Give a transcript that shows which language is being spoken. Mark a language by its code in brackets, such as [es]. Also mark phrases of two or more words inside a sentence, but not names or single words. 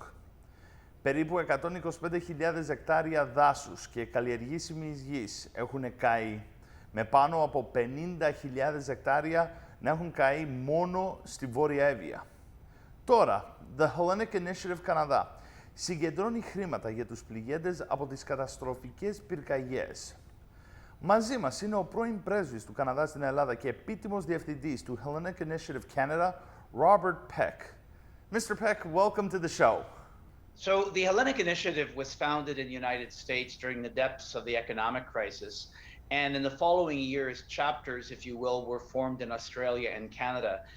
[el] Περίπου 125.000 εκτάρια δάσους και καλλιεργήσιμης γης έχουν καεί, με πάνω από 50.000 εκτάρια να έχουν καεί μόνο στη Βόρεια Εύβοια. Τώρα, The Hellenic Initiative Καναδά συγκεντρώνει χρήματα για τους πληγέντες από τις καταστροφικές πυρκαγιές. Μαζί μας είναι ο πρώην πρέσβης του Καναδά στην Ελλάδα και επίτιμος διευθυντής του Hellenic Initiative Canada, Robert Peck. Mr. [en] Peck, welcome to the show. So the Hellenic Initiative was founded in the United States during the depths of the economic crisis. And in the following years, chapters, if you will, were formed in Australia and Canada.